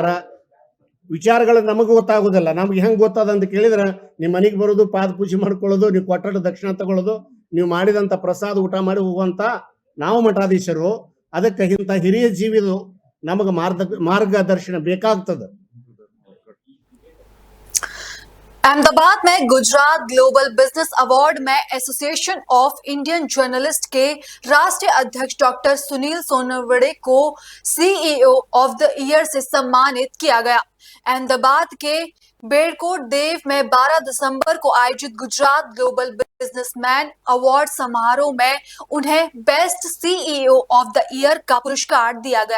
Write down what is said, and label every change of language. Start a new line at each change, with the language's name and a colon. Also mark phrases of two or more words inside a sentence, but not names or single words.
Kannada: ವಿಚಾರಗಳು ನಮಗೂ ಗೊತ್ತಾಗುದಿಲ್ಲ. ನಮ್ಗೆ ಹೆಂಗ್ ಗೊತ್ತದ ಅಂತ ಕೇಳಿದ್ರೆ, ನಿಮ್ಮ ಮನೆಗೆ ಬರೋದು, ಪಾದ ಪೂಜೆ ಮಾಡ್ಕೊಳ್ಳೋದು, ನೀವು ಕೊಟ್ಟಡ ದಕ್ಷಿಣ ತಗೊಳ್ಳೋದು, ನೀವು ಮಾಡಿದಂತ ಪ್ರಸಾದ ಊಟ ಮಾಡಿ ಹೋಗುವಂತ ನಾವು ಮಠಾಧೀಶರು, ಅದಕ್ಕೆ ಇಂಥ ಹಿರಿಯ ಜೀವಿದು ನಮಗೆ ಮಾರ್ಗದರ್ಶನ ಬೇಕಾಗ್ತದೆ.
Hindi: अहमदाबाद में गुजरात ग्लोबल बिजनेस अवार्ड में एसोसिएशन ऑफ इंडियन जर्नलिस्ट के राष्ट्रीय अध्यक्ष डॉक्टर सुनील सोनवड़े को
English: CEO of the Year
Hindi: से सम्मानित किया गया। अहमदाबाद के बेड़कोट देव में 12 दिसंबर को आयोजित गुजरात ग्लोबल बिजनेसमैन अवार्ड समारोह में उन्हें
English: Best CEO of the Year
Hindi: का पुरस्कार दिया गया।